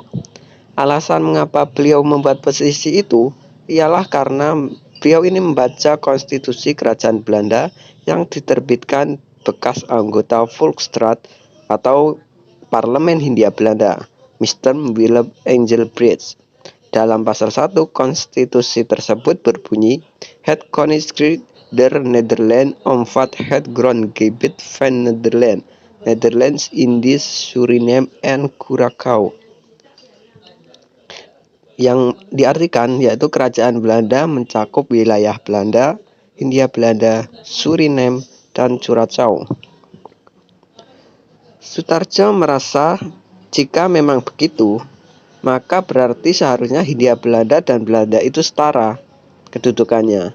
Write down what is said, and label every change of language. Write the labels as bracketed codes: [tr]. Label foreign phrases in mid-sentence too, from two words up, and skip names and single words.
[id] Alasan mengapa beliau membuat petisi itu ialah karena beliau ini membaca konstitusi kerajaan Belanda yang diterbitkan bekas anggota Volksraad atau Parlemen Hindia Belanda, Mr. Willem Engelbrecht. Dalam pasal 1 konstitusi tersebut berbunyi, [nl] Het Koninkrijk der Nederlanden omvat het grondgebied van Nederland, Netherlands, Indies, Suriname, and Curaçao. [id] Yang diartikan yaitu kerajaan Belanda mencakup wilayah Belanda, Hindia Belanda, Suriname, dan Curaçao. Sutarjo merasa jika memang begitu, maka berarti seharusnya Hindia Belanda dan Belanda itu setara kedudukannya.